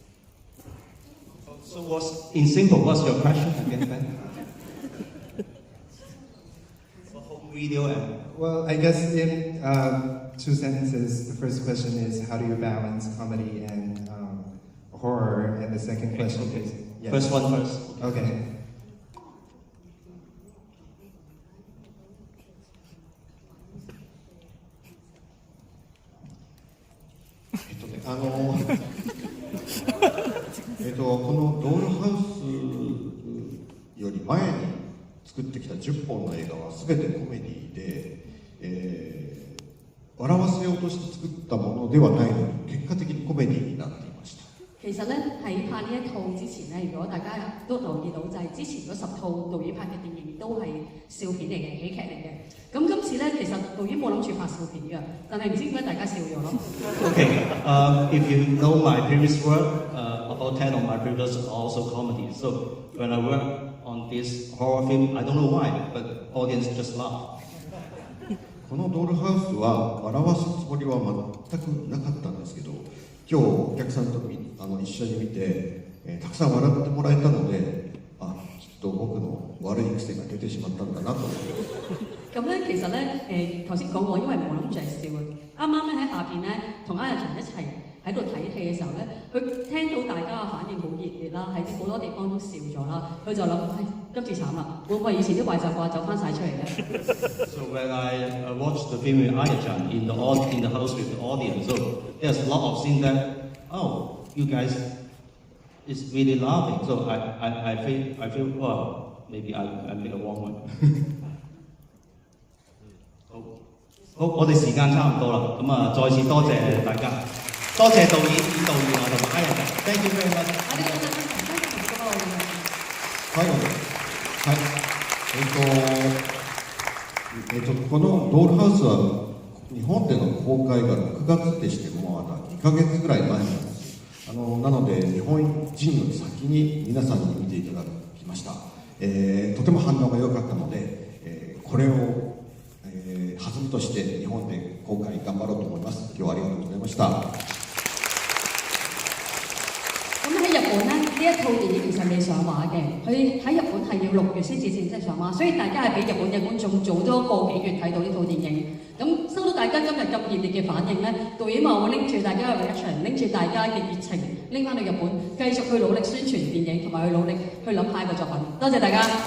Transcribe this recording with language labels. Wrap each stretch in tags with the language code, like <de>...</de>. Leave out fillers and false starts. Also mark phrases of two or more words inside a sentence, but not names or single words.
<en>So in simple, what's your question again, Ben? Video and well, I guess in 2 sentences, the first question is how do you balance comedy and horror, and the second question is yes. First one first. Okay.</en> <ja>このドールハウスより前に作ってきた10本の映画は全てコメディで、笑わせようとして作ったものではないのに結果的にコメディになっていました。</ja> <yue>其實咧喺拍呢一套之前咧，如果大家都留意到，就係之前嗰10套導演拍嘅電影都係笑片嚟嘅，喜劇嚟嘅。咁今次咧，其實導演冇諗住拍笑片嘅，但係唔知點解大家笑咗咯。</yue> <en>Okay, if you know my previous work, about 10 of my previous are also comedy. So when I work on this horror film, I don't know why, but audience just laugh.</en> <ja>このドールハウスは笑わすつもりは全くなかったんですけど、今日お客さんと一緒に見て、たくさん笑ってもらえたので、きっと僕の悪い癖が出てしまったんだなと思います。</ja> <yue>咁咧，其實咧，頭先講過，因為冇諗住係笑嘅。啱啱咧喺下邊咧，同阿日翔一齊喺度睇戲嘅時候咧，佢聽到大家嘅反應好熱烈啦，喺好多地方都笑咗啦，佢就諗：今次慘啦，會唔會以前啲壞習慣走翻晒出嚟咧</yue> <en>So when I watched the film with Aya-chan in the house with the audience, so there's a lot of scenes that, oh, you guys is really laughing. So I feel well, maybe I made a wrong one.</en> <yue>好，我哋時間差唔多啦，咁再次多謝大家，多謝導演、演導員同埋 Aya-chan。</yue> <en>Thank you very much。</en> <ja>最後に、このドールハウスは日本での公開が6月でしてもまだ2ヶ月ぐらい前なんです。なので日本人より先に皆さんに見ていただきました。とても反応が良かったので、これを弾みとして日本で公開頑張ろうと思います。今日はありがとうございました。</ja> <yue>咁喺日本咧，呢一套電影其實未上畫嘅，佢喺日本係要6月先至正式上畫，所以大家係比日本嘅觀眾早多個幾月睇到呢套電影。咁收到大家今日咁熱烈嘅反應咧，導演話會拎住大家嘅 reaction， 拎住大家嘅熱情，拎翻去日本，繼續去努力宣傳電影，同埋去努力去諗下一個作品。多謝大家。</yue>